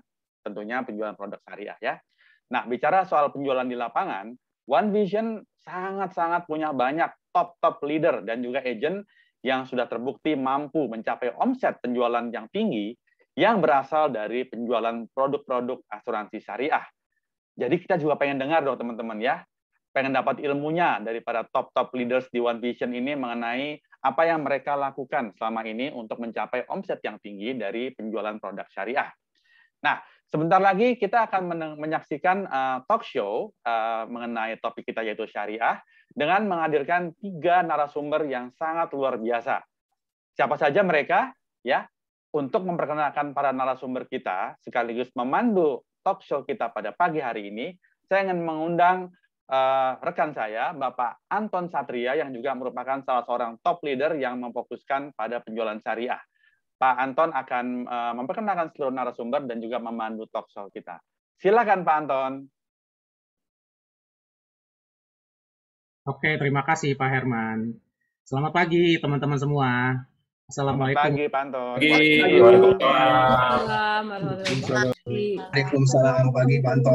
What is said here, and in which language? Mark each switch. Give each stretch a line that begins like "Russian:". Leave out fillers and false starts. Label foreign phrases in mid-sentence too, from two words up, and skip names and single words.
Indonesian: Tentunya penjualan produk syariah ya. Nah, bicara soal penjualan di lapangan, One Vision sangat-sangat punya banyak
English: top leader
Indonesian: dan juga agent yang sudah terbukti mampu mencapai omset penjualan yang tinggi yang berasal dari penjualan produk-produk asuransi syariah. Jadi kita juga pengen dengar dong teman-teman ya, pengen dapat ilmunya daripada
English: top leaders
Indonesian: di One Vision ini mengenai apa yang mereka lakukan selama ini untuk mencapai omset yang tinggi dari penjualan produk syariah. Nah, sebentar lagi kita akan menyaksikan
English: talk show
Indonesian: mengenai topik kita yaitu syariah dengan menghadirkan 3 narasumber yang sangat luar biasa. Siapa saja mereka? Ya, untuk memperkenalkan para narasumber kita sekaligus memandu
English: talk show
Indonesian: kita pada pagi hari ini, saya ingin mengundang rekan saya, Bapak Anton Satria, yang juga merupakan salah seorang
English: top leader
Indonesian: yang memfokuskan pada penjualan syariah. Pak Anton akan memperkenalkan seluruh narasumber dan juga memandu
English: talk show
Indonesian: kita. Silakan Pak Anton. Oke, terima kasih Pak Herman. Selamat pagi teman-teman semua. Assalamualaikum. Selamat pagi Pak Anton. Waalaikumsalam pagi Pak Anton.